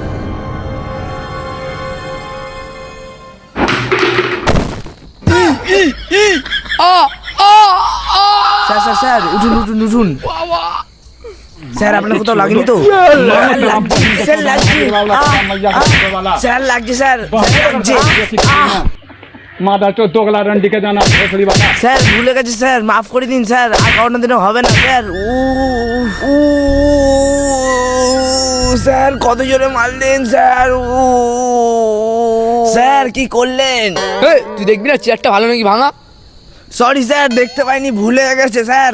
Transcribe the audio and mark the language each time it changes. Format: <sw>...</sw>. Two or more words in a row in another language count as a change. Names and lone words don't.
<bn>স্যার স্যার স্যার, উঠুন উঠুন উঠুন। স্যার আপনার কোথাও লাগেনি তো? স্যার লাগছে, স্যার লাগছে, স্যার লাগছে।</bn> <hi>मादा चो दोगला रंडी के जाना भोसड़ी वाला</hi> <bn>স্যার ভুলে গেছে স্যার, মাফ করে দিন স্যার, আর কারণ দিনে হবে না স্যার। উ স্যার কত জোরে মারলেন স্যার। স্যার কি করলেন? এই, তুই দেখবি না চেয়ারটা ভালো নাকি ভাঙা? সরি স্যার, দেখতে পাইনি, ভুলে গেছে স্যার।</bn>